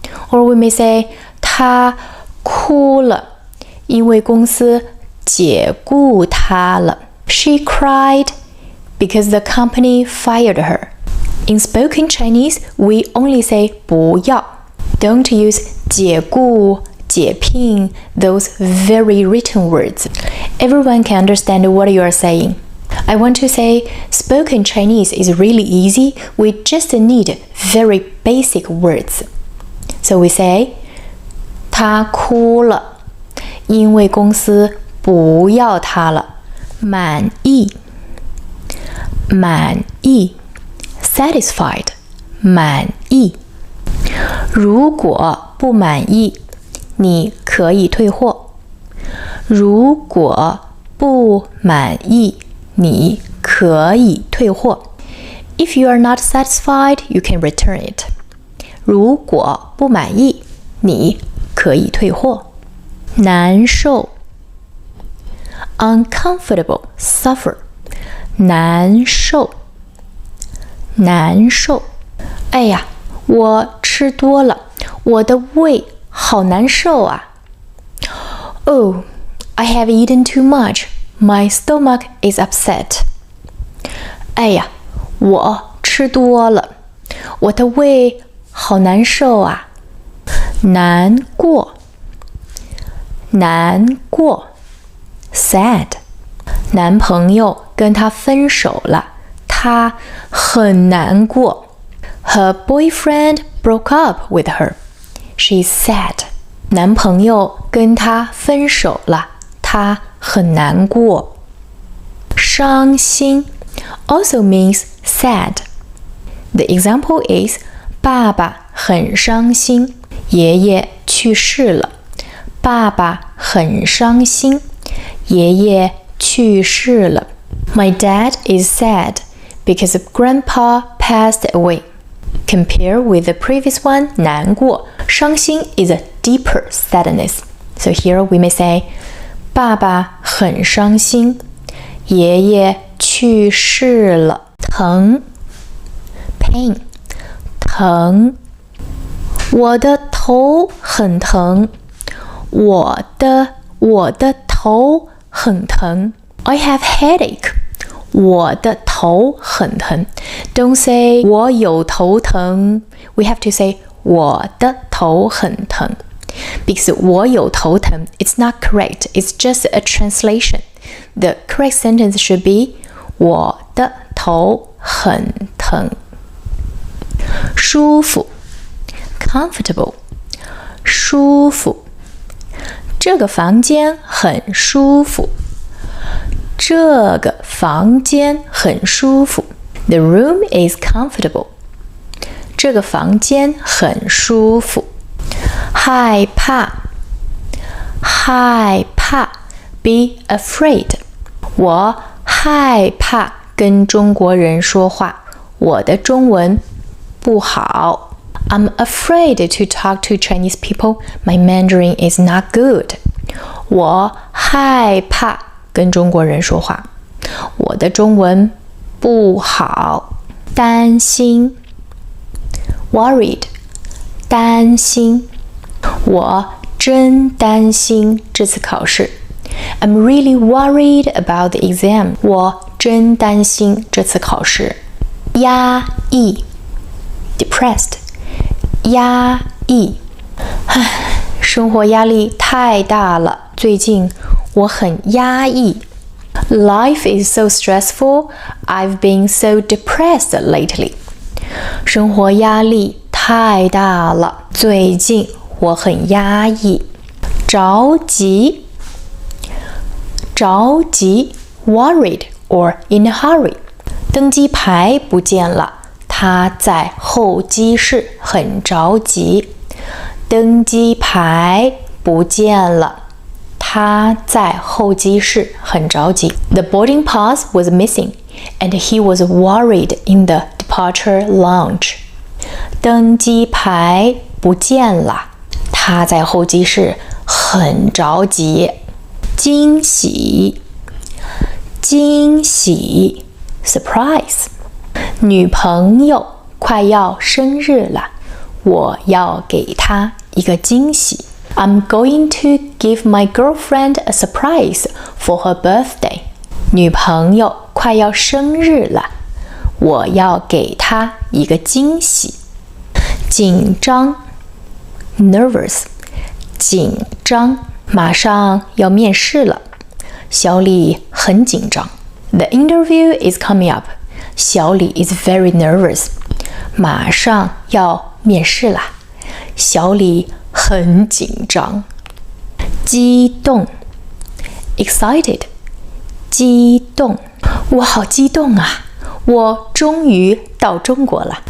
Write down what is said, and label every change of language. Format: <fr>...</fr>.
<en>Or we may say</en> <zh>他哭了，因为公司解雇她了。</zh> <en>She cried because the company fired her. In spoken Chinese, we only say 不要.Don't use 解雇、解聘 those very written words. Everyone can understand what you are saying. I want to say spoken Chinese is really easy. We just need very basic words. So we say</en> <zh>他哭了，因为公司不要他了。满意 satisfied 满意。如果不满意，你可以退货。如果不满意，你可以退货。</zh> <en>If you are not satisfied, you can return it.</en> <zh>如果不满意，你可以退货。难受</zh> <en>uncomfortable suffer</en> <zh>难受难受哎呀我吃多了我的胃好难受啊</zh> <en>Oh, I have eaten too much My stomach is upset.</en> <zh>哎呀，我吃多了，我的胃好难受啊。难过，难过。Sad. 男朋友跟她分手了，她很难过。</zh> <en>Her boyfriend broke up with her. She's sad.</en> <zh>男朋友跟她分手了，她很难过。</zh> <en>伤心 also means sad. The example is</en> <zh>爸爸很伤心，爷爷去世了。爸爸很伤心，爷爷去世了。</zh> <en>My dad is sad because Grandpa passed away. Compare with the previous one, 难过，伤心 is a deeper sadness. So here we may say,</en> <zh>爸爸很伤心，爷爷去世了。疼 pain 疼，我的头很疼，我的头很疼。</zh> <en>I have headache.</en> <zh>我的头很疼。</zh> <en>Don't say</en> <zh>我有头疼。</zh> <en>We have to say</en> <zh>我的头很疼。</zh> <en>Because</en> <zh>我有头疼</zh> <en>it's not correct. It's just a translation. The correct sentence should be</en> <zh>我的头很疼。舒服 comfortable 舒服。这个房间很舒服。这个房间很舒服。</zh> <en>The room is comfortable.</en> <zh>这个房间很舒服。害怕，害怕</zh> <en>be afraid.</en> <zh>我害怕跟中国人说话，我的中文不好。</zh> <en>I'm afraid to talk to Chinese people. My Mandarin is not good.</en> <zh>我害怕跟中国人说话，我的中文不好。担心 worried 担心，我真担心这次考试。</zh> <en>I'm really worried about the exam.</en> <zh>我真担心这次考试。压抑 depressed 压抑，生活压力太大了，最近我很压抑。</zh> <en>Life is so stressful. I've been so depressed lately.</en> <zh>生活压力太大了，最近我很压抑。着急，着急</zh> <en>worried or in a hurry.</en> <zh>登机牌不见了，他在候机室很着急。登机牌不见了，他在候机室很着急。</zh> <en>The boarding pass was missing, and he was worried in the departure lounge.</en> <zh>登机牌不见了，他在候机室很着急。惊喜，惊喜 surprise. 女朋友快要生日了，我要给她一个惊喜。</zh> <en>I'm going to give my girlfriend a surprise for her birthday.</en> <zh>女朋友快要生日了，我要给她一个惊喜。紧张 nervous 紧张，马上要面试了，小李很紧张。</zh> <en>The interview is coming up. 小李 is very nervous.</en> <zh>马上要面试啦，小李很紧张。激动 excited 激动，我好激动啊，我终于到中国了。</zh>